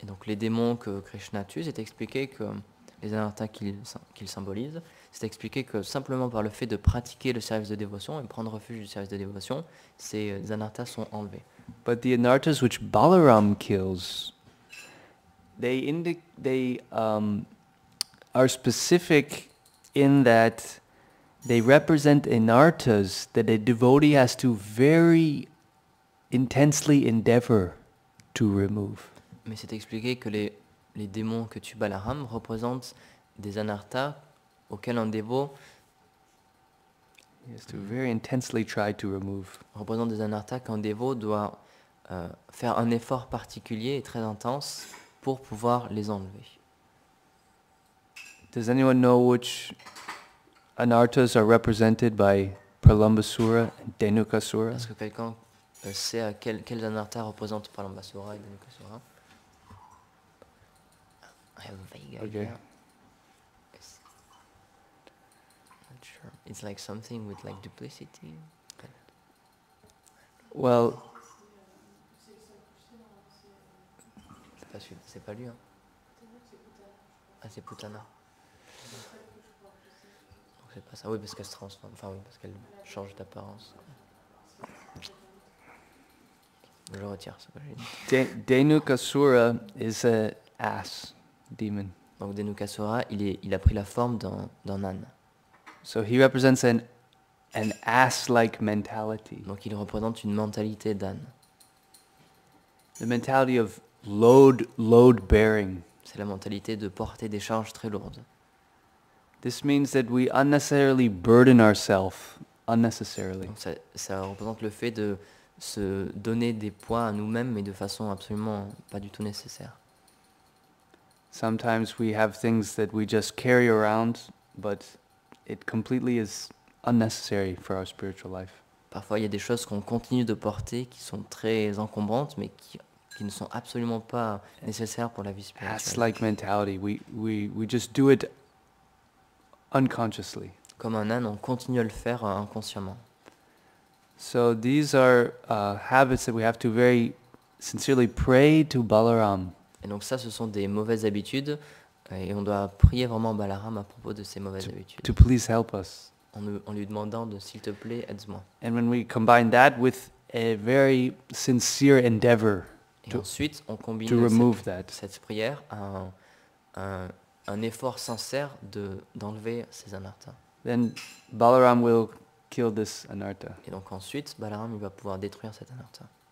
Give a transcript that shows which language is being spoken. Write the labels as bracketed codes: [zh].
[fr] Et donc les démons que Krishna tue, c'est expliqué que les anarthas qu'il symbolise, c'est expliqué que simplement par le fait de pratiquer le service de dévotion et prendre refuge du service de dévotion, ces anarthas sont enlevés. [en] But the anarthas which Balaram kills, they are specific in that they represent anarthas that a devotee has to very intensely endeavor to remove. [fr] Mais c'est expliqué que les démons que tue Balaram représentent des anarthas auxquels un dévot [en] He has to very intensely try to remove. [fr] représente des anarthas qu'un dévot doit faire un effort particulier et très intense pour pouvoir les enlever. [en] Does anyone know which anarthas are represented by Pralambasura and Dhenukasura? [fr] Est-ce que quelqu'un sait quels anarthas représentent Pralambasura et Dhenukasura? [en] I have a vague idea. Okay. Not sure. It's like something with like duplicity. Well, [fr] C'est pas lui, hein. Ah, c'est Putana. Donc c'est pas ça. Oui, parce qu'elle se transforme. Enfin oui, parce qu'elle change d'apparence. Je retire ce que j'ai dit. [en] Dhenukasura is a ass demon. [fr] Donc Dhenukasura, il a pris la forme d'un âne. [en] So he represents an ass-like mentality. [fr] Donc il représente une mentalité d'âne. [en] The mentality of load bearing. [fr] C'est la mentalité de porter des charges très lourdes. [en] This means that we unnecessarily burden ourselves unnecessarily. [fr] Donc ça représente le fait de se donner des poids à nous-mêmes, mais de façon absolument pas du tout nécessaire. [en] Sometimes we have things that we just carry around, but it completely is unnecessary for our spiritual life. [fr] Parfois, il y a des choses qu'on continue de porter qui sont très encombrantes, mais qui ne sont absolument pas nécessaires pour la vie spirituelle. [en] Ass-like mentality. We just do it unconsciously. [fr] Comme un âne, on continue à le faire inconsciemment. [en] So these are habits that we have to very sincerely pray to Balaram. [fr] Et donc ça, ce sont des mauvaises habitudes, et on doit prier vraiment Balaram à propos de ces mauvaises habitudes. [en] To please help us. [fr] En lui demandant de, s'il te plaît, aide-moi. [en] And when we combine that with a very sincere endeavor [fr] Et ensuite, on combine [en] remove that, [fr] cette prière à un effort sincère d'enlever ces anarthas. [en] then Balaram will kill this anartha. [fr] Et donc ensuite, Balaram il va pouvoir détruire cet anartha.